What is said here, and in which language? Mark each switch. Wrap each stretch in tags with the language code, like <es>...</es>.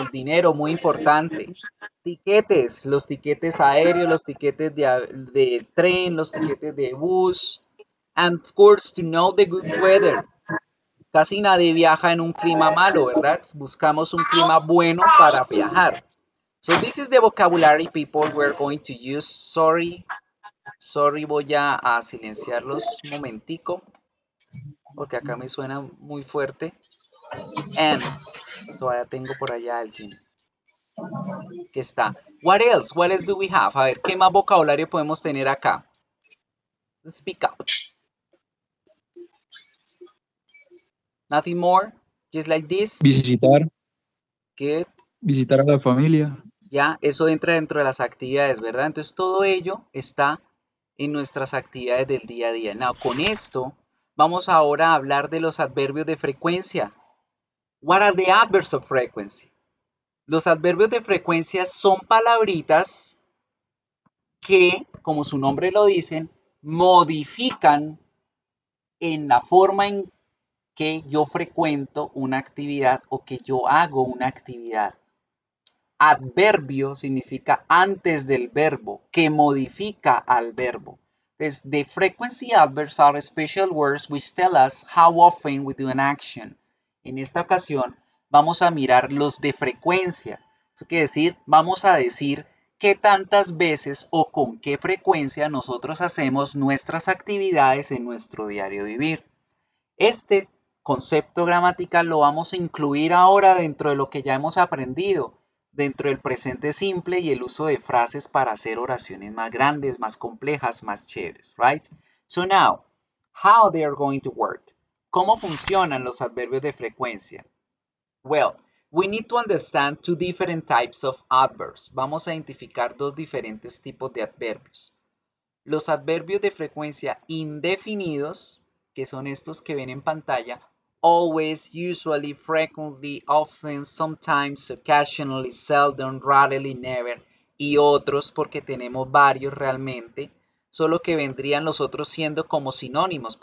<es>El dinero, muy importante. Tiquetes, los tiquetes aéreos, los tiquetes de tren, los tiquetes de bus.</es> <en>And of course, to know the good weather.</en> <es>Casi nadie viaja en un clima malo, ¿verdad? Buscamos un clima bueno para viajar.</es> <en>So this is the vocabulary, people, we're going to use. Sorry,</en> <es>voy a silenciarlos un momentico, porque acá me suena muy fuerte.</es> <en>And,</en> <es>todavía tengo por allá alguien que está.</es> <en>What else? What else do we have?</en> <es>A ver, ¿qué más vocabulario podemos tener acá?</es> <en>Speak up. Nothing more? Just like this?</en> <es>Visitar.</es> <en>Good.</en> <es>Visitar a la familia. Ya, eso entra dentro de las actividades, ¿verdad? Entonces todo ello está en nuestras actividades del día a día.</es> <en>Now,</en> <es>con esto vamos ahora a hablar de los adverbios de frecuencia.</es> <en>What are the adverbs of frequency?</en> <es>Los adverbios de frecuencia son palabritas que, como su nombre lo dicen, modifican en la forma en que yo frecuento una actividad o que yo hago una actividad. Adverbio significa antes del verbo, que modifica al verbo. Entonces,</es> <en>the frequency adverbs are special words which tell us how often we do an action.</en> <es>En esta ocasión, vamos a mirar los de frecuencia. Eso quiere decir, vamos a decir qué tantas veces o con qué frecuencia nosotros hacemos nuestras actividades en nuestro diario vivir. Este concepto gramatical lo vamos a incluir ahora dentro de lo que ya hemos aprendido, dentro del presente simple y el uso de frases para hacer oraciones más grandes, más complejas, más chéveres,</es> <en>right? So now, how they are going to work.</en> <es>¿Cómo funcionan los adverbios de frecuencia?</es> <en>Well, we need to understand two different types of adverbs.</en> <es>Vamos a identificar dos diferentes tipos de adverbios. Los adverbios de frecuencia indefinidos, que son estos que ven en pantalla,</es> <en>always, usually, frequently, often, sometimes, occasionally, seldom, rarely, never,</en> <es>y otros porque tenemos varios realmente, solo que vendrían los otros siendo como sinónimos.</es>